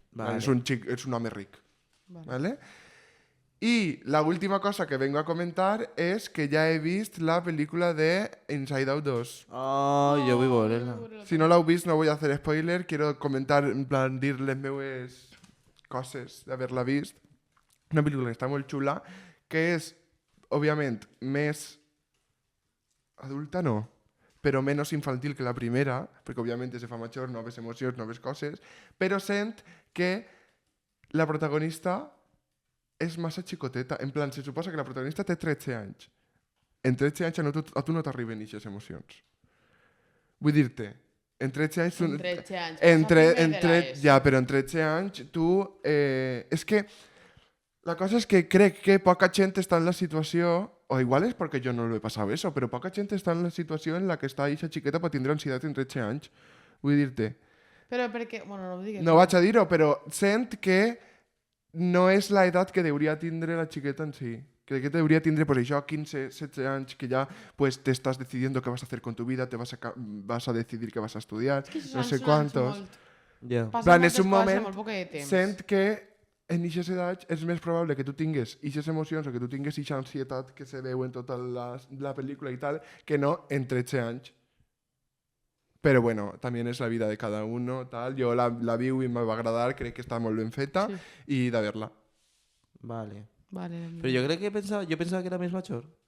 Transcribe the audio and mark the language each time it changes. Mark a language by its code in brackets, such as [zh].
[es] Vale. [ca] Es un home ric. ¿Vale? [es] Y la última cosa que vengo a comentar es que ya he visto la película de Inside Out 2. Ay, yo vivo verla. [ca] Si no la heu vist, [es] no voy a hacer spoiler. Quiero comentar, [ca] en plan, dir les meues coses d'haver-la vist. Una pel·lícula que està molt xula, que és, òbviament, més adulta, no, però menys infantil que la primera, perquè, òbviament, se fa major, noves emocions, noves coses, però sent que la protagonista és massa xicoteta. En plan, se suposa que la protagonista té 13 anys. En 13 anys a tu no t'arriben aquestes emocions. Vull dir-te, en 13 anys... En 13 anys. Ja, però en 13 anys tu... és que la cosa és que crec que poca gent està en la situació, o igual és perquè jo no lo he passat eso, però poca gent està en la situació en la que està eixa xiqueta per tindre ansietat en 13 anys. Vull dir-te. Però perquè... Bueno, no ho digues. No vaig a dir-ho, però sent que no és la edat que hauria tindre la xiqueta en si. Que hauria tindre, pues això, 15, 16 anys, que ja [es] pues, te estás decidiendo qué vas a hacer con tu vida, vas a decidir qué vas a estudiar, no sé cuántos. Ya. [ca] Plan, és un moment, Sent... sent que en aquestes edats és més probable que tu tingues aquestes emocions o que tu tingues aquesta ansietat que se veu en tota la pel·lícula i tal, que no en 13 anys. Però bueno, també és la vida de [es] cada uno, [ca] tal. Jo la viu i me va agradar, crec que està molt ben feta i de verla. [es] Vale. Vale. Pero yo creo que yo pensaba que era más mayor.